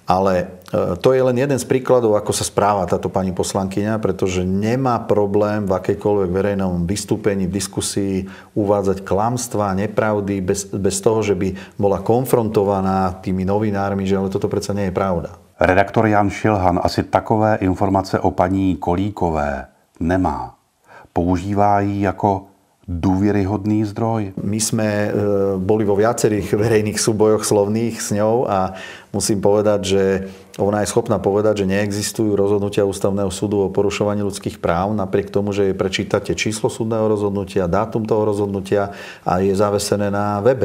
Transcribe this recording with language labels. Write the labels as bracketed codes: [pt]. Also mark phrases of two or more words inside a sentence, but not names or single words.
[sk] Ale to je len jeden z príkladov, ako sa správa táto pani poslankyňa, pretože nemá problém v akejkoľvek verejnom vystúpení, v diskusii uvádzať klamstvá, nepravdy, bez toho, že by bola konfrontovaná tými novinármi, že ale toto predsa nie je pravda. [cs] Redaktor Jan Šilhan asi takové informace o paní Kolíkové nemá. Používá ji [sk] ako dôveryhodný zdroj? My sme boli vo viacerých verejných súbojoch slovných s ňou a musím povedať, že ona je schopná povedať, že neexistujú rozhodnutia Ústavného súdu o porušovaní ľudských práv, napriek tomu, že jej prečítate číslo súdneho rozhodnutia, dátum toho rozhodnutia a je zavesené na webe.